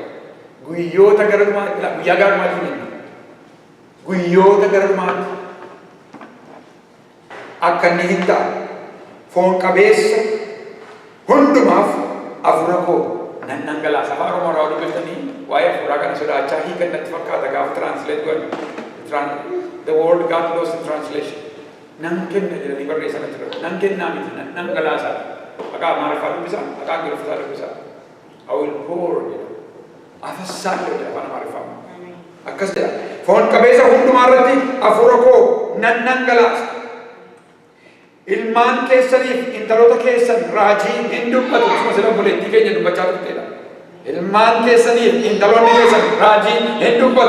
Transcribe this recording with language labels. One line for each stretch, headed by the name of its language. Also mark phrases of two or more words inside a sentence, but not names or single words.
Oromo: Guyyoota gara dhumaatti guyyaa gara dhumaatti hin jenna. Guyyoota gara dhumaatti akkanni hin ta'a. Foon qabeessa hundumaaf hafuura koo nan dhangalaasa. Afaan Oromoo irraa dubbiftanii waa'ee hafuuraa kana sodaachaa hiikan natti fakkaata gaafa translate godhan.
English: The word got lost in translation.
Oromo: Nan kenna jedhanii barreessan irra. Nan kennaa miti nan dhangalaasa. Maqaa Amaariffaa dubbisaa, maqaa Ingiliffaa dubbisaa.
English: I will pour jedha.
Oromo: Afassaan jedha afaan Amaariffaa. Akkas jedha. Foon qabeessa hundumaa irratti hafuura koo nan dhangalaasa. Ilmaan keessaniif intaloota keessan raajii hin dubbatu. Akkuma sila obboleettii keenya dubbachaa turteedha. Ilmaan keessaniif intaloonni keessan raajii hin dubbatu.